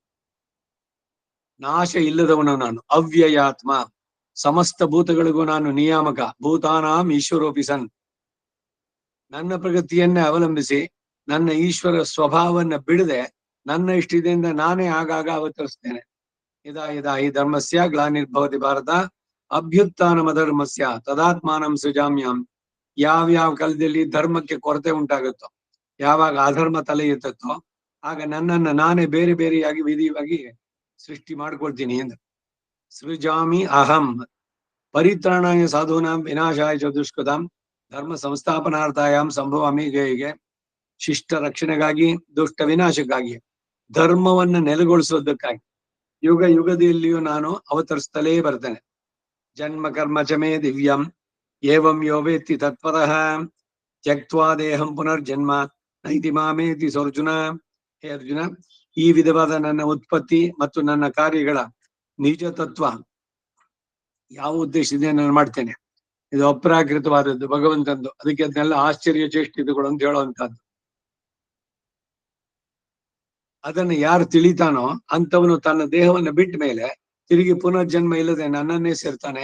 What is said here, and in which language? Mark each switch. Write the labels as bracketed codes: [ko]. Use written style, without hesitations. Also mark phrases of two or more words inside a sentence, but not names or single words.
[kn] ನಾಶ ಇಲ್ಲದವನು ನಾನು. ಅವ್ಯಯಾತ್ಮ, ಸಮಸ್ತ ಭೂತಗಳಿಗೂ ನಾನು ನಿಯಾಮಕ. [sa] ಭೂತಾನಾಂ ಈಶ್ವರೋಪಿ ಸನ್. [kn] ನನ್ನ ಪ್ರಗತಿಯನ್ನೇ ಅವಲಂಬಿಸಿ ನನ್ನ ಈಶ್ವರ ಸ್ವಭಾವವನ್ನ ಬಿಡದೆ ನನ್ನ ಇಷ್ಟದಿಂದ ನಾನೇ ಆಗಾಗ ಅವತರಿಸ್ತೇನೆ. [sa] ಇದಾ ಇದಾ ಈ ಧರ್ಮಸ್ಯ ಗ್ಲಾನಿರ್ಭವತಿ ಭಾರತ ಅಭ್ಯುತ್ಥಾನಮ ಧರ್ಮಸ್ಯ ತದಾತ್ಮಾನಂ ಸೃಜಾಮ್ಯಹಂ. [kn] ಯಾವ್ಯಾವ ಕಾಲದಲ್ಲಿ ಧರ್ಮಕ್ಕೆ ಕೊರತೆ ಉಂಟಾಗುತ್ತೋ, ಯಾವಾಗ ಅಧರ್ಮ ತಲೆ ಎತ್ತುತ್ತೋ, ಆಗ ನನ್ನನ್ನ ನಾನೇ ಬೇರೆ ಬೇರೆಯಾಗಿ ವಿಧಿಯಾಗಿ ಸೃಷ್ಟಿ ಮಾಡ್ಕೊಳ್ತೀನಿ ಎಂದು. [sa] ಸೃಜಾಮಿ ಅಹಂ ಪರಿತ್ರಾಣಾಯ ಸಾಧೂನಾಂ ವಿನಾಶಾಯ ಚ ದುಷ್ಕೃತಾಂ ಧರ್ಮ ಸಂಸ್ಥಾಪನಾರ್ಥಾಯಾಮ್ ಸಂಭವಾಮಿ. [kn] ಹೀಗೆ ಶಿಷ್ಟ ರಕ್ಷಣೆಗಾಗಿ, ದುಷ್ಟ ವಿನಾಶಕ್ಕಾಗಿ, ಧರ್ಮವನ್ನ ನೆಲೆಗೊಳಿಸೋದಕ್ಕಾಗಿ ಯುಗ ಯುಗದಲ್ಲಿಯೂ ನಾನು ಅವತರಿಸ್ತಲೇ ಬರ್ತೇನೆ. [sa] ಜನ್ಮ ಕರ್ಮ ಚಮೇ ದಿವ್ಯಂ ಏವಂ ಯೋ ವೇತ್ತಿ ತತ್ಪರಃ ತ್ಯಕ್ತ್ವಾ ದೇಹಂ ಪುನರ್ಜನ್ಮ ನೈತಿ ಮಾಮೇತಿ ಸೋರ್ಜುನ. [kn] ಹೇ ಅರ್ಜುನ, ಈ ವಿಧವಾದ ನನ್ನ ಉತ್ಪತ್ತಿ ಮತ್ತು ನನ್ನ ಕಾರ್ಯಗಳ ನಿಜ ತತ್ವ ಯಾವ ಉದ್ದೇಶದಿಂದ ನಾನು ಮಾಡ್ತೇನೆ, ಇದು ಅಪ್ರಾಕೃತವಾದದ್ದು, ಭಗವಂತಂದು. ಅದಕ್ಕೆ ಅದನ್ನೆಲ್ಲ ಆಶ್ಚರ್ಯ ಚೇಷ್ಟಿತಗಳು ಅಂತ ಹೇಳುವಂತಹದ್ದು. ಅದನ್ನು ಯಾರು ತಿಳಿತಾನೋ ಅಂತವನು ತನ್ನ ದೇಹವನ್ನು ಬಿಟ್ಟ ಮೇಲೆ ತಿರುಗಿ ಪುನರ್ಜನ್ಮ ಇಲ್ಲದೆ ನನ್ನನ್ನೇ ಸೇರ್ತಾನೆ.